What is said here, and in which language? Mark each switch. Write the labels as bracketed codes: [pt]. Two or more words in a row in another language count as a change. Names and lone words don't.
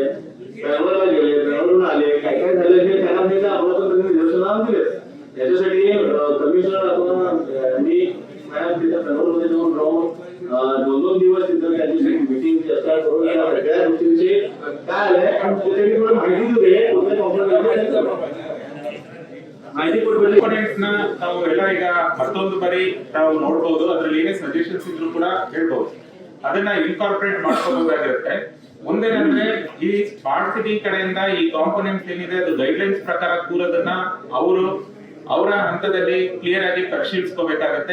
[mr] बेंगलोरला गेले, बेंगलोरून आले, काय काय झालं हे त्यांना माहिती. आपल्याला पण त्यांनी निदर्शनाला दिले. याच्यासाठी कमिशनर आपण मी मॅडम तिथे बेंगलोरमध्ये जाऊन राहून 2-2 दिवस तिथं त्यांची मीटिंग चर्चा करून या सगळ्या गोष्टींची काय आलंय त्याच्यासाठी थोडं माहिती दिली. [kn] ಮಾಹಿತಿ ಕೊಡ್ಬೇಕು. ನಾವು ಎಲ್ಲ ಈಗ ಮತ್ತೊಂದು ಬಾರಿ ನಾವು ನೋಡಬಹುದು. ಅದ್ರಲ್ಲಿ ಏನೇ ಸಜೆಷನ್ಸ್ ಇದ್ರು ಕೂಡ ಹೇಳ್ಬಹುದು. ಅದನ್ನ ಇನ್ಕಾರ್ಪೊರೇಟ್ ಮಾಡ್ಕೋಬಹುದಾಗಿರುತ್ತೆ. ಒಂದೇನಂದ್ರೆ ಈ [en] smart city [kn] ಕಡೆಯಿಂದ ಈ ಕಾಂಪೋನೆಂಟ್ಸ್ ಏನಿದೆ ಅದು ಗೈಡ್ಲೈನ್ಸ್ ಪ್ರಕಾರ ಕೂರೋದನ್ನ ಅವರ ಹಂತದಲ್ಲಿ ಕ್ಲಿಯರ್ ಆಗಿ ಪರಿಶೀಲಿಸ್ಕೋಬೇಕಾಗತ್ತೆ.